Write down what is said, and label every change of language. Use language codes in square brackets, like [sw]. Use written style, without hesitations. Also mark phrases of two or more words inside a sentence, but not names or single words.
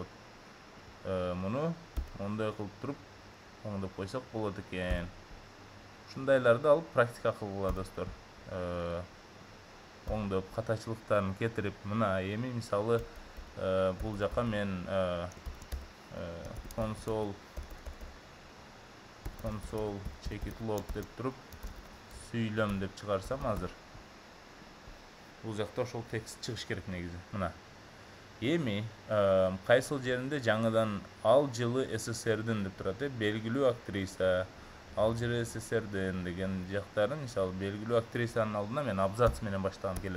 [ky] Муну мондой кылып туруп оңдоп койсок болот экен. Ушундайларды алып практика кылгыла достор. Оңдоп катачылыктарын кетирип, мына эми мисалы бул жака мен [en] console check it log [ky] деп туруп сүйлөм деп чыгарсам азыр, бул жакта ошол текст чыгыш керек негизи. Мына эми кайсыл жеринде жаңыдан ал жылы СССРдин деп турат, белгилүү актриса, ал жылы СССРдин деген жактарын, мисалы белгилүү актрисанын алдына мен абзац менен баштагым келет.